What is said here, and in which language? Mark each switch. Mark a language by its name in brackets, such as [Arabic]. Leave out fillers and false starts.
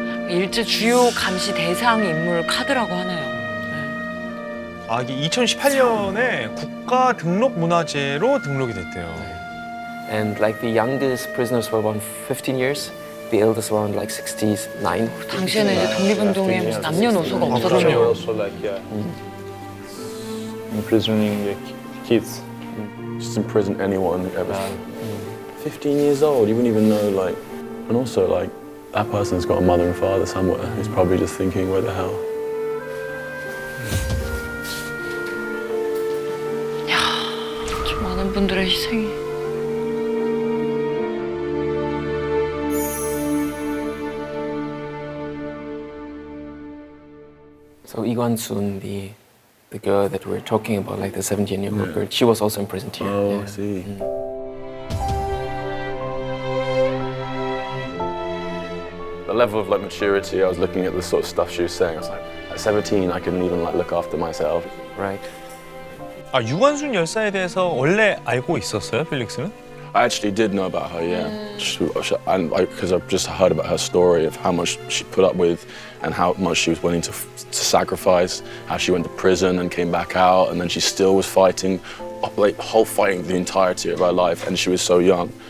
[Korean] 일제 주요 감시 대상 인물 카드라고 하네요. 아, 이게 2018년에 국가 등록 문화재로 등록이 됐대요. [English] And like the youngest prisoners were around 15 years, the eldest were around like 69. [Korean] 당시에는 이제 독립운동에 무슨 남녀노소가 [English] They were [Korean] 없었죠. [English] also like imprisoning kids. Just imprison anyone ever. 15 years old, you wouldn't even know, like, and also, like, that person's got a mother and father somewhere who's probably just thinking, where the hell? [Korean] 좀 많은 분들의 희생이. [English] So Igwan-sun, the girl that we're talking about, like the 17-year-old girl, she was also imprisoned here. Oh, Yeah. I see. The level of like maturity, I was looking at the sort of stuff she was saying. I was like, at 17, I couldn't even like look after myself. Right. [Korean] 아, 유관순 열사에 대해서 원래 알고 있었어요, 필릭스는? [English] I actually did know about her, yeah. And because I've just heard about her story of how much she put up with and how much she was willing to sacrifice, how she went to prison and came back out, and then she still was fighting, like fighting the entirety of her life, and she was so young.